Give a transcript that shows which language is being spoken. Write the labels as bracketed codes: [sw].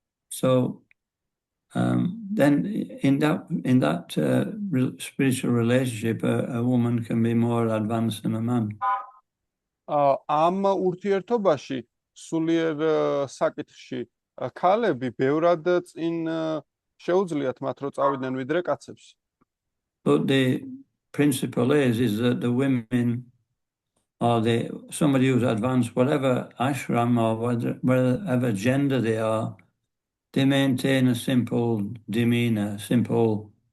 [en] So then in that spiritual relationship, a woman can be more advanced than a man. [ka] ამ ურთიერთობაში სულიერ საკითხში ქალები ბევრად წინ შეუძლიათ მათ რომ წავიდნენ ვიდრე კაცებს. [en] But the principle is that the women or somebody who's advanced, whatever ashram or whatever gender they are, they maintain a simple demeanor, simple.